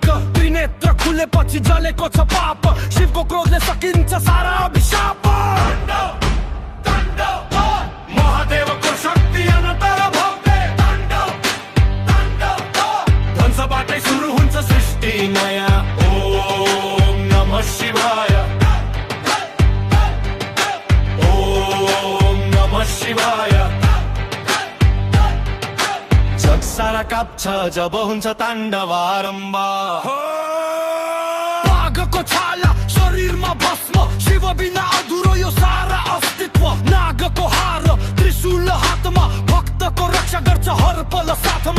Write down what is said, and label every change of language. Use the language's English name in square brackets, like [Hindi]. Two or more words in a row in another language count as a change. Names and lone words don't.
[Nepali] त्रिनेत्र खुलेपछि जलेको छ पाप, शिवको क्रोधले सकिन्छ सारा अभिशाप। महादेवको शक्ति अनन्तर भव्य, ध्वंसबाटै सुरु हुन्छ सृष्टि नयाँ। [Sanskrit] ओम नमः शिवाय। ओम नमः शिवाय। [Nepali] जग सारा काप्छ जब हुन्छ ताण्डव आरम्भ। नागको छाला शरीरमा भस्म, शिव बिना अधुरो यो सारा अस्तित्व। नागको हार त्रिशूल हातमा, भक्तको रक्षा गर्छ हर पल साथमा।